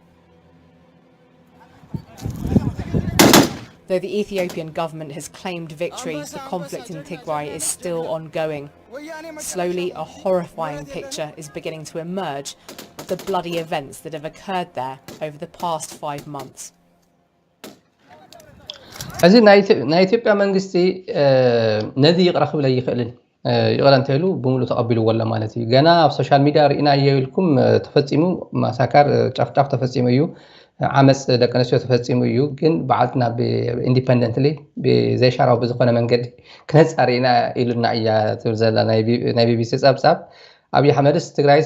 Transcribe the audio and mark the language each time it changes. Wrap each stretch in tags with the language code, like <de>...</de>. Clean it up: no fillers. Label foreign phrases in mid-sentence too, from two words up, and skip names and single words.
<en>Though the Ethiopian government has claimed victory, the conflict in Tigray is still ongoing. Slowly, a horrifying picture is beginning to emerge of the bloody events that have occurred there over the past 5 months.</en> <ti>እዚ ናይ ኢትዮጵያ መንግስቲ ነዚ ይቅረኽ ብለ ይኽእልን ይቕረ እንተይሉ ብሙሉ ተቐቢልዎ ኣሎ ማለት እዩ ገና ኣብ</ti> <en>social media</en> <ti>ርኢናዮ ኢልኩም ተፈጺሙ ማሳካር ጫፍጫፍ ተፈጺሙ እዩ ዓመፅ ደቂ ኣንስትዮ ተፈጺሙ እዩ ግን በዓልትና ኢንዲፔንደንትሊ ብዘይሻራው ብዝኾነ መንገዲ ክነፃር ኢና ኢሉና እያ ትብል ዘላ ናይ ቢቢሲ ጸብጻብ ኣብይ ኣሕመድስ ትግራይስ</ti>